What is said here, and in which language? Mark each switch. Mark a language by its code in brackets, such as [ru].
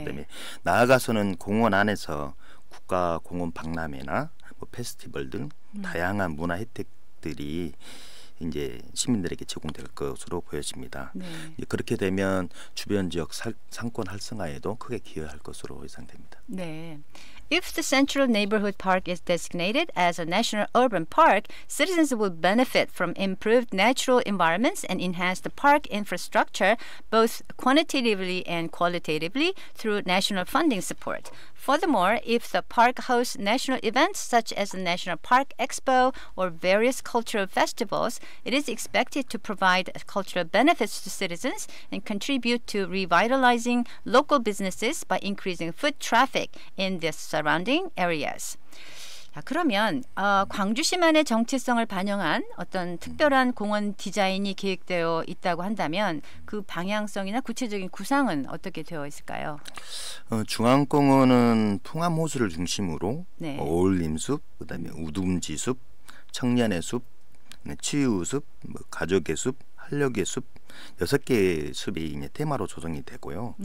[ko] 그다음에 나아가서는 공원 안에서 국가공원 박람회나 페스티벌 등 다양한 문화 혜택들이 이제 시민들에게 제공될 것으로 보여집니다. 네. 그렇게 되면 주변 지역 상권 활성화에도 크게 기여할 것으로 예상됩니다. 네. [en] If the Central Neighborhood Park is designated as a national urban park, citizens will benefit from improved natural environments and enhanced park infrastructure, both quantitatively and qualitatively, through national funding support. Furthermore, if the park hosts national events such as the National Park Expo or various cultural festivals, it is expected to provide cultural benefits to citizens and contribute to revitalizing local businesses by increasing foot traffic in the surrounding areas. [ko] 자, 그러면 광주시만의 정체성을 반영한 어떤 특별한 공원 디자인이 계획되어 있다고 한다면 그 방향성이나 구체적인 구상은 어떻게 되어 있을까요? 중앙공원은 풍암호수를 중심으로 네. 어울림숲, 그다음에 우둥지숲, 청년의 숲, 치유숲, 가족의 숲, 활력의 숲 6개의 숲이 이제 테마로 조성이 되고요.